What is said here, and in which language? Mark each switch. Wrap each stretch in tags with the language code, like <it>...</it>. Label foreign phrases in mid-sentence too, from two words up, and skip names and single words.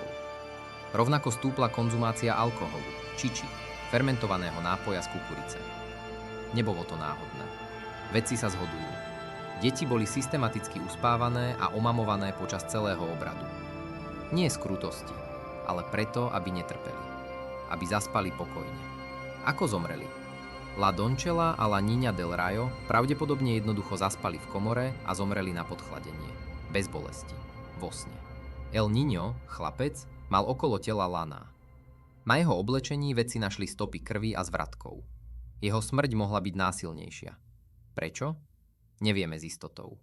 <sk>Rovnako stúpla konzumácia alkoholu, čiči, fermentovaného nápoja z kukurice. Nebolo to náhodné. Vedci sa zhodujú. Deti boli systematicky uspávané a omamované počas celého obradu. Nie z krutosti, ale preto, aby netrpeli. Aby zaspali pokojne. Ako zomreli? La Doncella a la Niña del Rayo pravdepodobne jednoducho zaspali v komore a zomreli na podchladenie. Bez bolesti. Vo sne. El Niño, chlapec, mal okolo tela laná. Na jeho oblečení vedci našli stopy krvi a zvratkov. Jeho smrť mohla byť násilnejšia. Prečo? Nevieme s istotou.</sk>